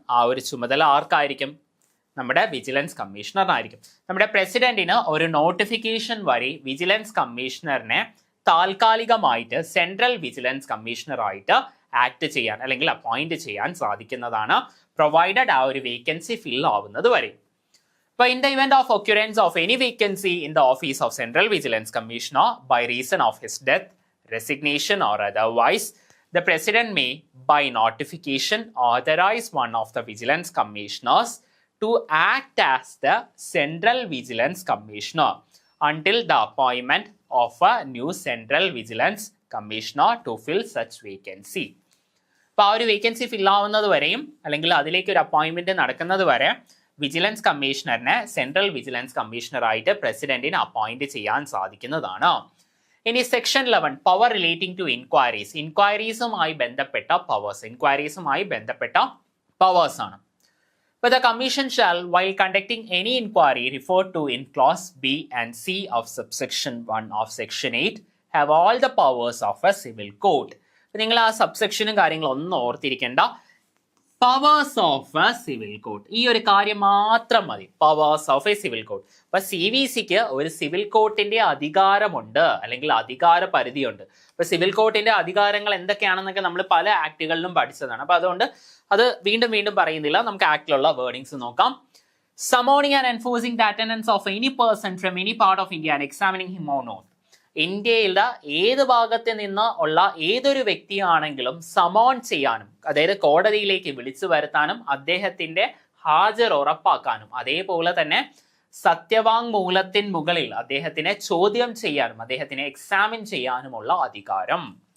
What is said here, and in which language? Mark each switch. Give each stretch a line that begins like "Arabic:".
Malayalam: ആ ഒരു ചുമതല ആർക്കായിരിക്കും? നമ്മുടെ വിജിലൻസ് കമ്മീഷണറിനായിരിക്കും. നമ്മുടെ പ്രസിഡന്റിന് ഒരു നോട്ടിഫിക്കേഷൻ വഴി വിജിലൻസ് കമ്മീഷണറിനെ താൽക്കാലികമായിട്ട് സെൻട്രൽ വിജിലൻസ് കമ്മീഷണറായിട്ട് ആക്ട് ചെയ്യാൻ അല്ലെങ്കിൽ അപ്പോയിന്റ് ചെയ്യാൻ സാധിക്കുന്നതാണ്, പ്രൊവൈഡഡ് ആ ഒരു വേക്കൻസി ഫിൽ ആവുന്നത് വരെ.
English: But in the event of occurrence of any vacancy in the office of Central Vigilance Commissioner by reason of his death, resignation or otherwise, the President may, by notification, authorize one of the Vigilance Commissioners to act as the Central Vigilance Commissioner until the appointment of a new Central Vigilance Commissioner to fill such vacancy.
Malayalam: അപ്പോൾ ആ ഒരു vacancy ഫിൽ ആവുന്നത് വരെയും അല്ലെങ്കിൽ അതിലേക്ക് ഒരു അപ്പോയിൻമെന്റ് നടക്കുന്നത് വരെ വിജിലൻസ് കമ്മീഷണറിനെ സെൻട്രൽ വിജിലൻസ് കമ്മീഷണറായിട്ട് പ്രസിഡന്റിന് അപ്പോയിന്റ് ചെയ്യാൻ സാധിക്കുന്നതാണ്. ഇനി section 11
English: Power relating to inquiries.
Malayalam: ഇൻക്വയറീസുമായി ബന്ധപ്പെട്ട പവേഴ്സ്, ഇൻക്വയറീസുമായി ബന്ധപ്പെട്ട പവേഴ്സ് ആണ്.
English: But the commission shall, while conducting any inquiry referred to in clause B and C of subsection 1 of section 8, have all the powers of a civil court.
Malayalam: നിങ്ങൾ ആ സബ്സെക്ഷനും കാര്യങ്ങളും ഒന്നും ഓർത്തിരിക്കേണ്ട. Powers of A civil court, ഈ ഒരു കാര്യം മാത്രം മതി. Powers of A civil court. അപ്പൊ CVCക്ക് ഒരു സിവിൽ കോർട്ടിന്റെ അധികാരമുണ്ട് അല്ലെങ്കിൽ അധികാര പരിധിയുണ്ട്. അപ്പൊ സിവിൽ കോർട്ടിന്റെ അധികാരങ്ങൾ എന്തൊക്കെയാണെന്നൊക്കെ നമ്മൾ പല ആക്ടുകളിലും പഠിച്ചതാണ്. അപ്പൊ അതുകൊണ്ട് അത് വീണ്ടും വീണ്ടും പറയുന്നില്ല. നമുക്ക് ആക്ടിലുള്ള വേർഡിങ്സ് നോക്കാം.
English: Summoning and enforcing the attendance of any person from any part of India and examining him or not.
Malayalam: ഇന്ത്യയിലെ ഏത് ഭാഗത്ത് നിന്ന് ഉള്ള ഏതൊരു വ്യക്തിയാണെങ്കിലും സമോൺ ചെയ്യാനും, അതായത് കോടതിയിലേക്ക് വിളിച്ചു വരുത്താനും, അദ്ദേഹത്തിന്റെ ഹാജർ ഉറപ്പാക്കാനും, അതേപോലെ തന്നെ സത്യവാങ്മൂലത്തിന് മുകളിൽ അദ്ദേഹത്തിനെ ചോദ്യം ചെയ്യാനും അദ്ദേഹത്തിനെ എക്സാമിൻ ചെയ്യാനുമുള്ള അധികാരം.